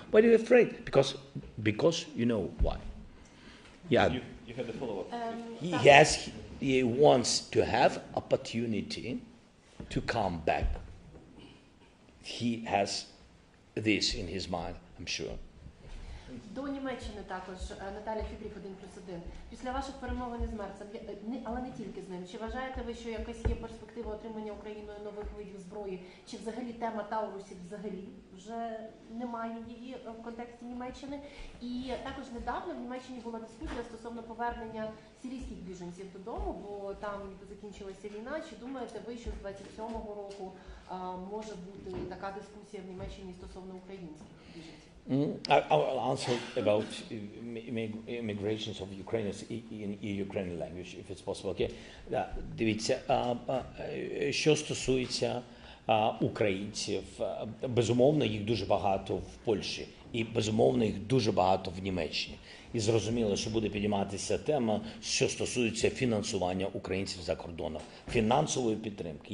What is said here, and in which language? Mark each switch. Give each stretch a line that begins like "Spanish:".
English: Why are you afraid? Because you know why. Yeah. You had the follow-up. He wants to have opportunity to come back. He has this in his mind, I'm sure.
Ukrainian: До Німеччини також Наталя Фідріх 1+1. Після ваших перемовин із Мерцем, але не тільки з ним, чи вважаєте ви, що якась є перспектива отримання Україною нових видів зброї, чи взагалі тема Таурусів взагалі вже немає її в контексті Німеччини? І також недавно в Німеччині була дискусія стосовно повернення сирійських біженців додому, бо там закінчилася війна. Чи думаєте ви, що з 27-го року може бути така дискусія в Німеччині стосовно українських біженців?
English: I'll answer about immigrations of Ukrainians in Ukrainian language, if it's possible. Okay?
Ukrainian: Дивіться, що стосується українців, безумовно, їх дуже багато в Польщі, і безумовно, їх дуже багато в Німеччині. І зрозуміло, що буде підійматися тема, що стосується фінансування українців за кордоном, фінансової підтримки.